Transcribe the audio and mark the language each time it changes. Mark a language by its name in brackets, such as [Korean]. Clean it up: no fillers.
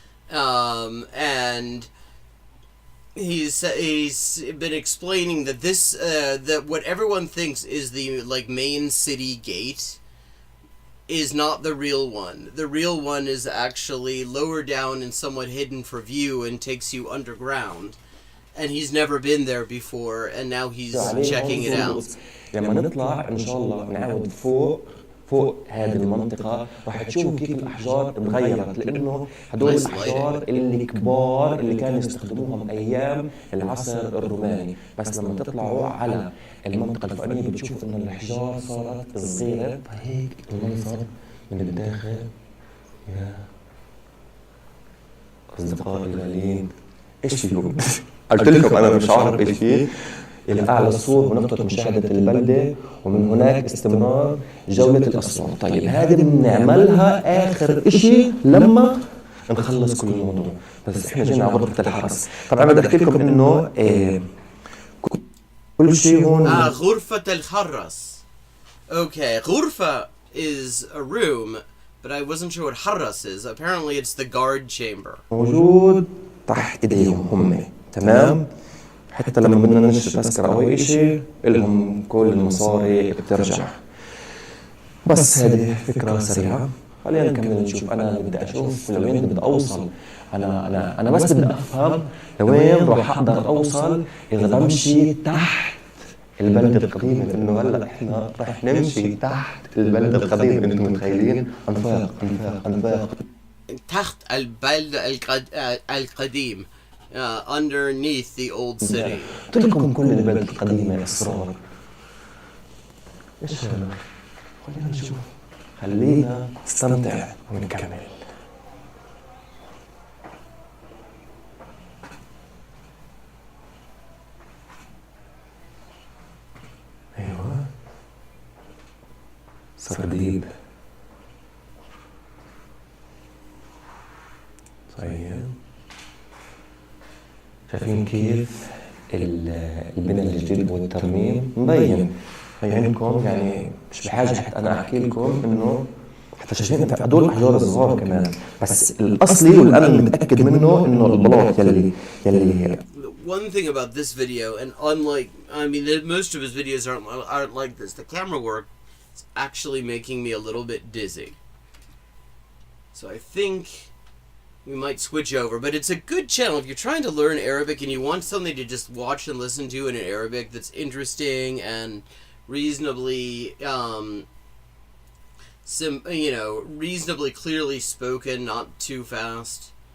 [English] And he's been explaining that this that what everyone thinks is the like main city gate is not the real one. The real one is actually lower down and somewhat hidden for view and takes you underground. And he's never been there before, and now he's checking it out. [Arabic] لما نطلع ان شاء الله نعود فوق هذه المنطقة راح تشوفوا كيف الأحجار تغيرت، لأنه هدول الأحجار اللي كبار اللي كانوا يستخدموهم أيام العصر الروماني، بس لما تطلعوا على المنطقة الفوقانية بتشوفوا إنه الأحجار صارت صغيرة. فهيك المنظر من الداخل يا أصدقائي الغاليين. إيش فيكم؟ قلت لكم أنا مش عارف إيش فيه. إلى أعلى الصور ونقطة مشاهدة البلدة، ومن هناك استمرار جولة الأسوار. طيب هذه بنعملها آخر إشي لما نخلص كل الموضوع، بس إحنا جينا على غرفة الحرس. طبعا بدي أحكي لكم إنه كل شيء هون غرفة الحرس. [English] Okay, غرفة is a room, but I wasn't sure what حرس is. Apparently it's the guard chamber. [Arabic] موجود تحت إيديهم هم، تمام؟ حتى لما بدنا نشتري تذكرة أو أي شيء لهم كل المصاري بترجع. بس هذه فكرة سريعة. خلينا نكمل نشوف. أنا بدي أشوف لوين بدي أوصل. أنا بس بدي أفهم لوين راح أقدر أوصل إذا بمشي تحت البلدة القديمة، لأنه هلا إحنا راح نمشي تحت البلدة القديمة. أنتم متخيلين؟ أنفاق تحت البلدة القديم. [English] Underneath the old city. [Arabic] قلت لكم كل البلد القديمة أسرار. إيش هذا؟ خلينا نشوف. خلينا نستمتع ونكمل. أيوة سرديب. طيب شايفين كيف البناء الجديد والترميم مبين عندكم، يعني مش بحاجة حتى أنا أحكي لكم إنه حتى شايفين هدول أحجار الصغار كمان، بس الأصلي والأنا متأكد منه إنه البلاط يلي. [English] One thing about this video, and unlike, I mean, most of his videos aren't like this. The camera work is actually making me a little bit dizzy. So I think we might switch over, but it's a good channel if you're trying to learn Arabic and you want something to just watch and listen to in an Arabic that's interesting and reasonably, reasonably clearly spoken, not too fast.